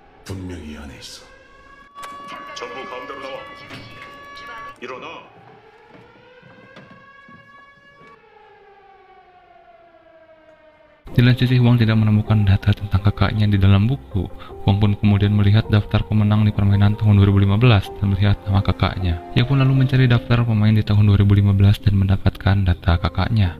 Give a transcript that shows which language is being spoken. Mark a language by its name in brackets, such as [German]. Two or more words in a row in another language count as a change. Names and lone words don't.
[Korean] 분명히 이 안에 있어. 전부 가운데로 나와. 일어나. [Indonesian] Di lain sisi, Wang tidak menemukan data tentang kakaknya di dalam buku. Wang pun kemudian melihat daftar pemenang di permainan tahun 2015 dan melihat nama kakaknya. Ia pun lalu mencari daftar pemain di tahun 2015 dan mendapatkan data kakaknya.